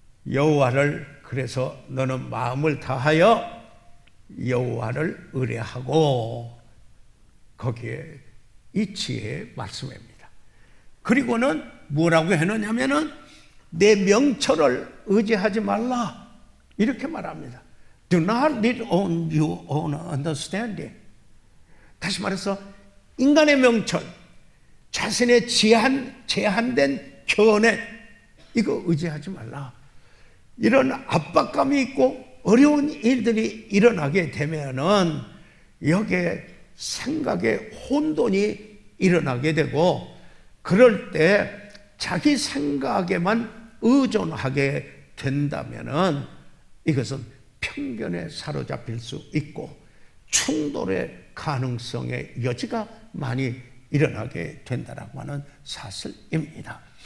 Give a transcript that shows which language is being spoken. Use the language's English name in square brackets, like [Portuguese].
[Korean] 여호와를, 그래서 너는 마음을 다하여 여호와를 의뢰하고, 거기에 이 지혜의 말씀입니다. 그리고는 뭐라고 해놓냐면은 내 명철을 의지하지 말라, 이렇게 말합니다. [English] Do not lean on your own understanding. [Korean] 다시 말해서 인간의 명철, 자신의 제한된 견해, 이거 의지하지 말라. 이런 압박감이 있고 어려운 일들이 일어나게 되면은 여기에 생각의 혼돈이 일어나게 되고, 그럴 때 자기 생각에만 의존하게 된다면은 이것은 편견에 사로잡힐 수 있고 충돌의 가능성의 여지가 많이 일어나게 된다라고 하는 사실입니다.